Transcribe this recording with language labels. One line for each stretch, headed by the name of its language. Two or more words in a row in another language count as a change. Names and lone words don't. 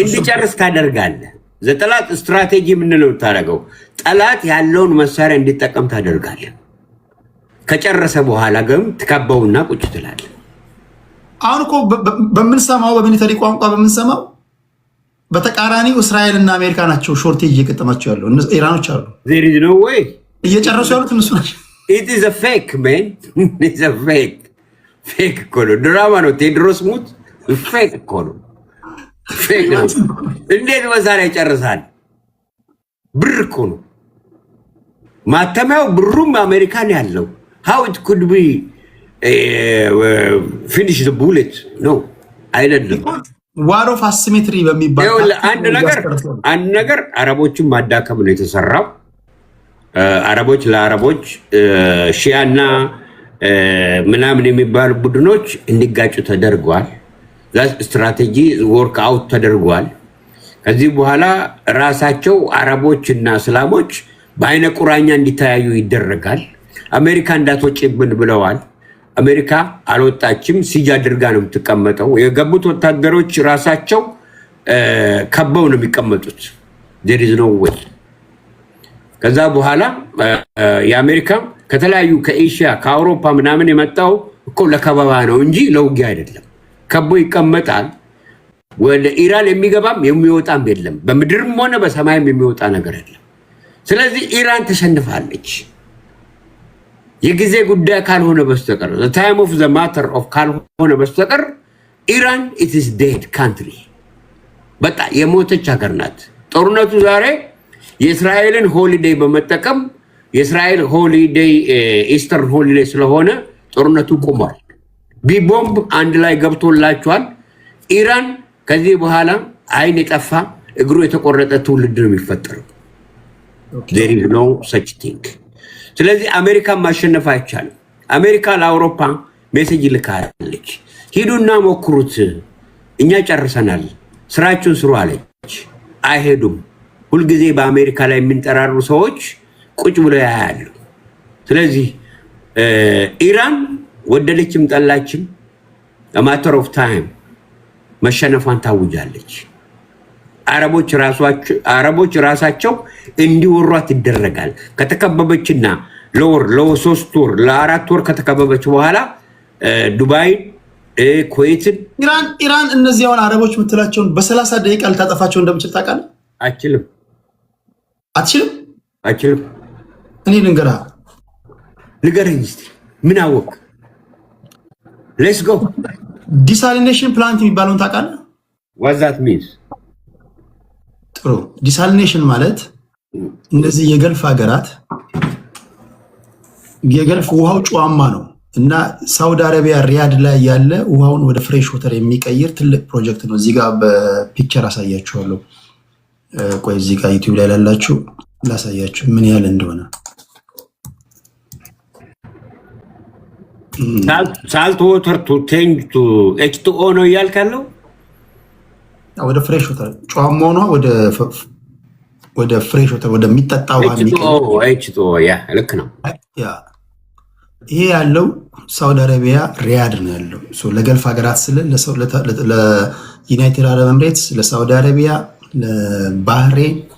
Amharic: እንዲጨርስ ታደርጋለህ ዘጠላት ስትራቴጂ ምን ነው ታደርገው ጠላት ያለውን መሳሪያ እንዲጠቀም ታደርጋለህ ከጨረሰ በኋላ ግን ተከባውና ቁጭ ትላለህ አሁን እኮ በምንሰማው በሚሊተሪ ቋንቋ በምንሰማው በተቃራኒው እስራኤልና አሜሪካ ናቸው ሾርቴጅ እየገጠማቸው ያለው ኢራኖች አሉ
English: there is no way
Amharic: እየጨረሱ ያሉት እነሱ ናቸው
English: it is a fake
Amharic: man it's a fake ኮሎ ድራማ ነው ቴድሮስ ሙት fake ኮሎ fake ነው እንዴት መሳሪያ ይጨርሳል ብር እኮ ነው ማተሚያው ብሩም አሜሪካን ያለው
English: how it could be finish the bullet no
Amharic: አይደለም
English: war of asymmetry በሚባል
Amharic: አንድ ነገር አረቦችን ማዳከም ነው የተሰራው አረቦች ለአረቦች ሺያና ምናምን የሚባሉ ቡድኖች እንዲጋጩ ተደርጓል
English: strategy work out
Amharic: ተደርጓል ከዚህ በኋላ ራሳቸው አረቦችና እስላሞች በአይነ ቁራኛ እንዲተያዩ ይደረጋል አሜሪካ እንዳትወጪብን ብለዋል አሜሪካ አልወጣችም ሲጅ አድርጋ ነው የምትቀመጠው የገቡት ወታደሮች ራሳቸው ከበው ነው የሚቀመጡት there
English: is no way
Amharic: ከዛ በኋላ የአሜሪካ ከተለያዩ ከኤሽያ ከአውሮፓ ምናምን የመጣው እኮ ለከበባ ነው እንጂ ለውጊያ አይደለም ከቦ ይቀመጣል ወደ ኢራን የሚገባም የሚወጣም የለም በምድርም ሆነ በሰማይም የሚወጣ ነገር የለም ስለዚህ ኢራን ተሸንፋለች የጊዜ ጉዳይ ካልሆነ በስተቀር
English: the time of the matter of
Amharic: ካልሆነ በስተቀር ኢራን
English: it is dead country
Amharic: በቃ የሞተች ሀገር ናት ጦርነቱ ዛሬ የእስራኤልን ሆሊዴይ በመጠቀም የእስራኤል ሆሊዴይ
English: Eastern holiday
Amharic: ስለሆነ ጦርነቱ ቆሟል ቢቦምብ አንድ ላይ ገብቶላቸዋል ኢራን ከዚህ በኋላ አይን የጠፋ እግሩ የተቆረጠ ትውልድ ነው የሚፈጠረው
English: there is no such thing
Amharic: ስለዚህ አሜሪካ ማሸነፍ አይቻልም አሜሪካ ለአውሮፓ ሜሴጅ ልካለች ሂዱና ሞክሩት እኛ ጨርሰናል ስራችሁን ስሩ አለች አይሄዱም ሁልጊዜ በአሜሪካ ላይ የሚንጠራሩ ሰዎች ቁጭ ብለው ያያሉ ስለዚህ ኢራን ወደለችም ጠላችም
English: a matter of time
Amharic: መሸነፏን ታውጃለች አረቦች ራሳቸው እንዲወሯት ይደረጋል ከተከበበችና ለሶስት ወር ለአራት ወር ከተከበበች በኋላ ዱባይ ኩዌትን ኢራን እነዚያውን አረቦች ምትላቸውን በ30 ደቂቃ ልታጠፋቸው እንደምችል ታውቃለህ አትችልም እኔ ንገረኝ እስቲ ምን አወቅ
English: let's go desalination plant
Amharic: የሚባለውን ታውቃለህ
English: what that means
Amharic: ጥሩ ዲሳሊኔሽን ማለት እነዚህ የገልፍ ሀገራት የገልፍ ውሃው ጨዋማ ነው እና ሳውዲ አረቢያ ሪያድ ላይ ያለ ውሃውን ወደ
English: fresh water
Amharic: የሚቀይር ትልቅ ፕሮጀክት ነው እዚህ ጋር በፒክቸር አሳያችኋለሁ ቆይ እዚህ ጋር ዩቲዩብ ላይ ላላችሁ ላሳያችሁ ምን ያህል እንደሆነ
English: salt water to change to H2O
Amharic: ነው ያልካለው ወደ
English: fresh water
Amharic: ጨዋማ ነው ወደ
English: fresh water
Amharic: ወደ ሚጠጣ ውሃ H2O ያ ልክ ነው ያ ይሄ ያለው ሳውዲ አረቢያ ሪያድ ነው ያለው ለገልፍ ሀገራት ስለ ለዩናይትድ አረብ ኤምሬትስ ለሳውዲ አረቢያ ለባህሬን